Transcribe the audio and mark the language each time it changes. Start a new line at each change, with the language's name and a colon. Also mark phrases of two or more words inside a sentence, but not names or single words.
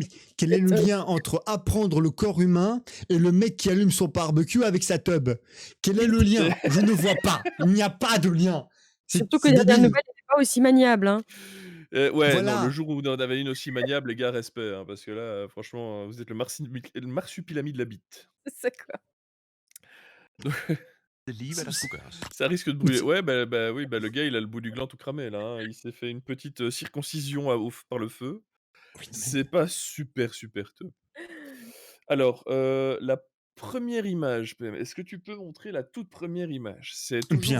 French: mais quel est le lien entre apprendre le corps humain et le mec qui allume son barbecue avec sa tub? Quel est le lien? Je ne vois pas. Il n'y a pas de lien. Surtout que C'est Dernière débile. Nouvelle n'était pas aussi maniable, hein. Ouais, non, le Voilà. jour où vous en avez une aussi maniable, les gars, respect, hein, parce que là, franchement, vous êtes le marsupilami de la bite. C'est quoi?
Danish: Lige hvad der skulle gøres.
French: Ça risque de brûler. Ouais, bah, oui, bah, le gars, il a le bout du gland tout cramé, là, hein. Il s'est fait une petite, circoncision par le feu. Oui, non, mais... C'est pas super, super top. Alors, la première image, PM, est-ce que tu peux montrer la toute première image? C'est toujours